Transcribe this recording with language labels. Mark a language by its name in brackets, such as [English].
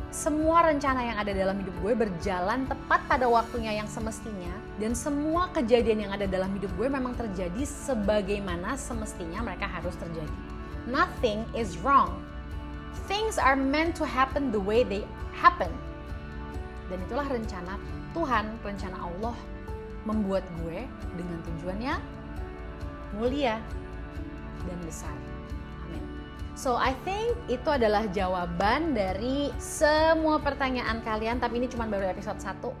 [Indonesian] Semua rencana yang ada dalam hidup gue berjalan tepat pada waktunya yang semestinya, dan semua kejadian yang ada dalam hidup gue memang terjadi sebagaimana semestinya mereka harus terjadi. [English] Nothing is wrong. Things are meant to happen the way they happen. [Indonesian] Dan itulah rencana Tuhan, rencana Allah membuat gue dengan tujuannya mulia dan besar. Amin. [English] So I think [Indonesian] itu adalah jawaban dari semua pertanyaan kalian, tapi ini cuma baru episode 1.